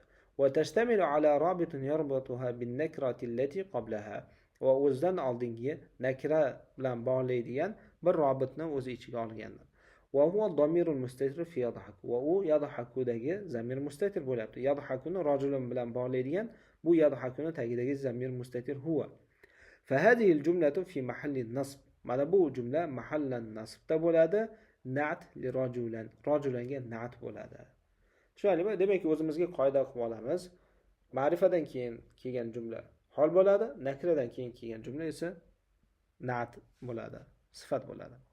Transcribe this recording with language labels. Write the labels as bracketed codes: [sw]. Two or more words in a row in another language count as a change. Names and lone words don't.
[ar] وتشتمل على رابط يربطها بالنكرة التي قبلها. [uz] Va o'zidan oldingi nakra bilan bog'laydigan bir robitni o'zi ichiga olgandir. [ar] وهو الضمير المستتر في يضحك. [uz] Va u yadhakudagi [ar] ضمير مستتر [uz] bo'lyapti. Yadhakuni rojulan bilan bog'laydigan bu yadhakuni tagidagi [ar] ضمير مستتر هو. فهذه الجملة في محل نصب. [uz] Mana bu jumla mahallan nasbda bo'ladi. [ar] نعت لرجلا. [uz] Rojulanga na'at bo'ladi. Tushunarlimi? Demak, o'zimizga qoida qilib olamiz. Ma'rifadan keyin kelgan jumla hol bo'ladi, nakradan keyin kelgan jumla esa na'at bo'ladi, sifat bo'ladi.